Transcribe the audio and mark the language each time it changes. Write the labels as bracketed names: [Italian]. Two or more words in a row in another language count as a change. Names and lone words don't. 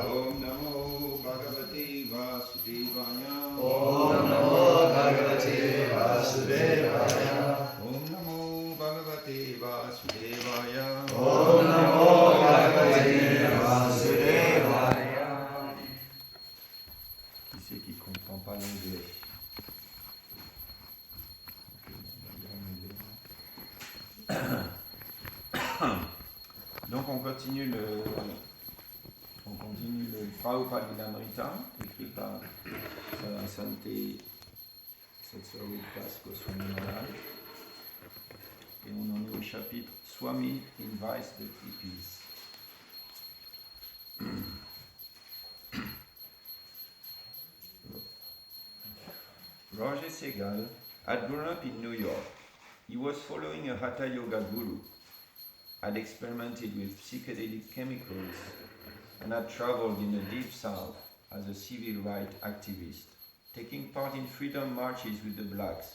[Sanskrit] ॐ नमो भगवते वासुदेवाय. ॐ नमो भगवते वासुदेवाय. ॐ नमो भगवते वासुदेवाय. ॐ नमो भगवते वासुदेवाय. [French] Qui c'est qui comprend pas l'anglais? Donc on continue le Prabhu Lilamrita, écrit par Sa Santé Satsarupdas Goswami Maharaj. Et on en est au chapitre Swami invites the hippies. [English] Roger Segal had grown up in New York. He was following a Hatha Yoga guru, had experimented with psychedelic chemicals, and had traveled in the deep south as a civil rights activist, taking part in freedom marches with the blacks.